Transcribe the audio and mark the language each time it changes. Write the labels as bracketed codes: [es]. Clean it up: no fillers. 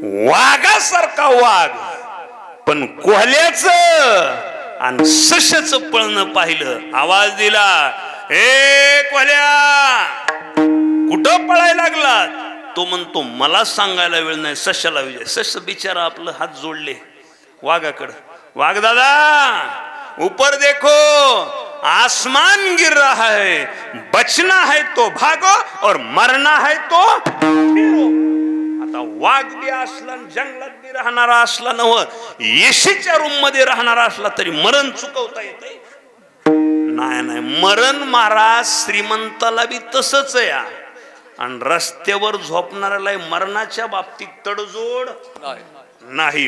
[mr] वाघासारखा वाघ, पण कोल्ह्याचं आणि सश्याचं पळणं पाहिलं. आवाज दिला, ए कोल्ह्या कुठं पळायला लागला. तो म्हणतो, मला सांगायला वेळ नाही, सश्याला विजय. सश्य बिचारा आपलं हात जोडले वाघाकडं. [hi] वाघ दादा ऊपर देखो, आसमान गिर रहा है, बचना है तो भागो और मरना है तो ठेरो. [mr] आता वाघ बी असला, जंगलात बी राहणारा असला, नव्ह एसीच्या रूम मध्ये राहणारा असला तरी मरण चुकवता येते नाही नाही, मरण महाराज श्रीमंताला बी तसंच आहे. आणि रस्त्यावर झोपणाऱ्याला मरणाच्या बाबतीत तडजोड नाही.